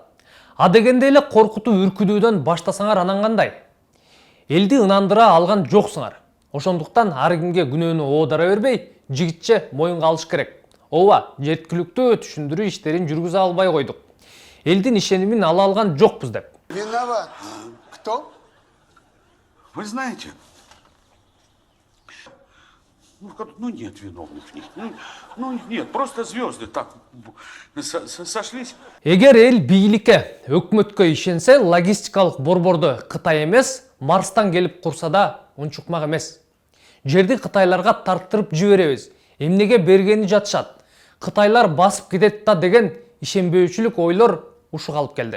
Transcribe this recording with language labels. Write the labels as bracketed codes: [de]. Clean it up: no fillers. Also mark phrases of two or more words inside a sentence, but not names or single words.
[ky] А дегенде эле коркутуу, үркүдүүдөн баштасаңар анан кандай? Элди ынандыра алган жоксуңар. Ошондуктан ар кимге күнөөнү оодара бербей, жигитче моюнга алыш керек. Ооба, жеткиликтүү түшүндүрүү иштерин жүргүзө албай койдук. Элдин ишенимин ала алган жокпуз деп. [ru] Виноват. Кто? Вы знаете, ну нет виновных в них. Ну нет, просто звезды так сошлись. [ky] Эгер эл бийликке, өкмөткө ишенсе, логистикалык борборду Кытай эмес, Марстан келип курса да унчукмак эмес. Жерди кытайларга тарттырып жиберебиз. Эмнеге бергени жатышат. Кытайлар басып кетет да деген ишенбөөчүлүк ойлор ушуга алып келди.